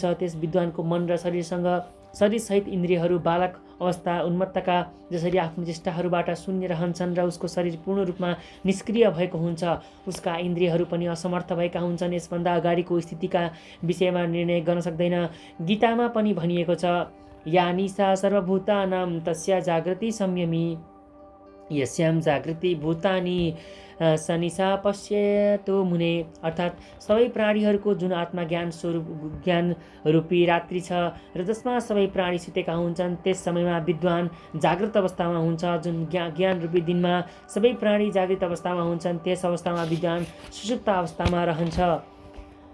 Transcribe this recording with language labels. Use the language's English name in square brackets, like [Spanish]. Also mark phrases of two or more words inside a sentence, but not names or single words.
[Nepali] त्यस विद्वानको मन र शरीरसहित इन्द्रियहरू बालक अवस्था उन्मत्तका जसरी आफ्नो चेष्टाहरूबाट शून्य रहन्छन् र उसको शरीर पूर्ण रूपमा निष्क्रिय भएको हुन्छ, उसका इन्द्रियहरू पनि असमर्थ भएका हुन्छन्। यसभन्दा अगाडिको स्थितिका विषयमा निर्णय गर्न सक्दैन। गीतामा पनि भनिएको छ, [Sanskrit] या निशा सर्वभूतानां तस्या जागृति संयमी यस्यां जागृति भूतानि सनिशा पश्यतो मुने [Nepali] अर्थात् सबै प्राणीहरूको जुन आत्मज्ञान स्वरूप ज्ञान रूपी रात्रि छ र जसमा सबै प्राणी सुतेका हुन्छन् त्यस समयमा विद्वान जागृत अवस्थामा हुन्छ। जुन ज्ञान रूपी दिनमा सबै प्राणी जागृत अवस्थामा हुन्छन् त्यस अवस्थामा विद्वान सुषुप्त अवस्थामा रहन्छ।